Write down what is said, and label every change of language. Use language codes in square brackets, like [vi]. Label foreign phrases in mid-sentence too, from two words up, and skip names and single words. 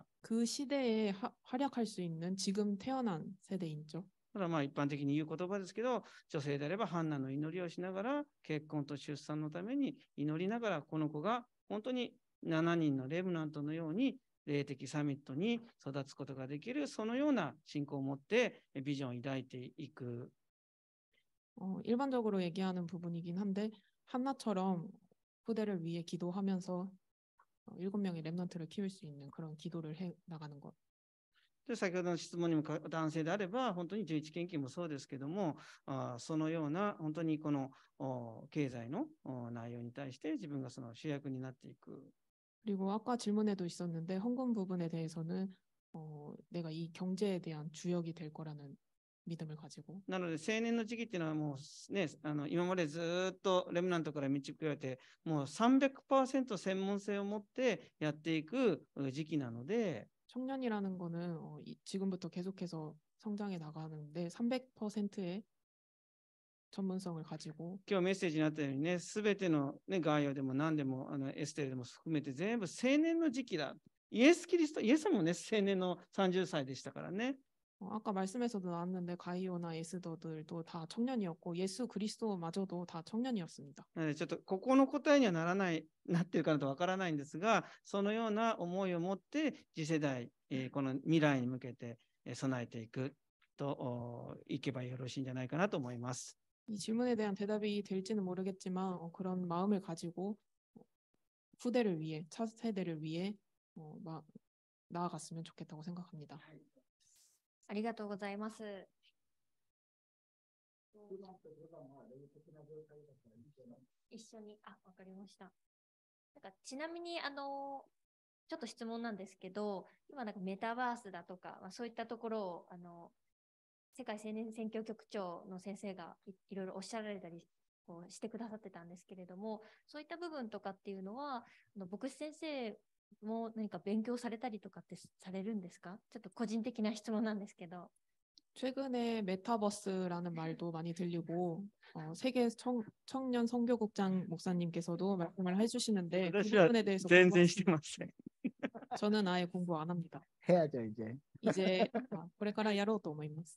[ko] 그 시대에 활약할 수 있는 지금 태어난 세대인죠. [ja] ただ一般的に言う言葉ですけど、女性であればハンナの祈りをしながら、結婚と出産のために祈りながら、この子が本当に7人のレムナントのように霊的サミットに育つことができる、そのような信仰を持ってビジョンを抱いていく。 [ko] 일반적으로 얘기하는 부분이긴 한데 한나처럼 후대를 위해 기도하면서 7명의 렘넌트를 키울 수 있는 그런 기도를 해 나가는 것. [ja] で先ほどの質問にも男性であれば、本当に11献金もそうですけども、そのような本当にこの経済の内容に対して自分がその主役になっていく。 [ko] 그리고 아까 질문에도 있었는데 헌금 부분에 대해서는 내가 이 경제에 대한 주역이 될 거라는 믿음을 가지고. [ja] なので青年の時期っていうのはもうね、今までずっとレムナントから導かれて、もう 300% 専門性を持ってやっていく時期なので、 [ko] 청년이라는 거는 지금부터 계속해서 성장해 나가는데 300%의 전문성을 가지고 [ja] 今日メッセージにあったようにね、すべての、ね、概要でも何でもエステルでも含めて全部青年の時期だ。イエス・キリスト、イエスもね、青年の30歳でしたからね。 [ko] 아까 말씀에서도 나왔는데 가이오나 에스더들도 다 청년이었고 예수 그리스도마저도 다 청년이었습니다. [ja] なのでちょっとここの答えにはなってるかなとわからないんですが、そのような思いを持って次世代、この未来に向けて備えていくといけばよろしいんじゃないかなと思います。 [ko] 이 질문에 대한 대답이 될지는 모르겠지만 그런 마음을 가지고 후대를 위해, 차세대를 위해 나아갔으면 좋겠다고 생각합니다. [ja] ありがとうございます。一緒に、わかりました。ちなみに、ちょっと質問なんですけど、今なんかメタバースだとか、そういったところを、世界青年選挙局長の先生がいろいろおっしゃられたりこうしてくださってたんですけれども、そういった部分とかっていうのは、牧師先生も何か勉強されたりとかってされるんですか？ちょっと個人的な質問なんですけど。 [ko] 최근에 메타버스라는 말도 많이 들리고 세계 청년 선교국장 목사님께서도 말씀을 해주시는데 그 [ja] 私は [ko] 부분에 대해서 [ja] 全然してません。 [ko] 저는 아예 공부 안 합니다. 해야죠 이제. [ja] 이제 これからやろうと思います。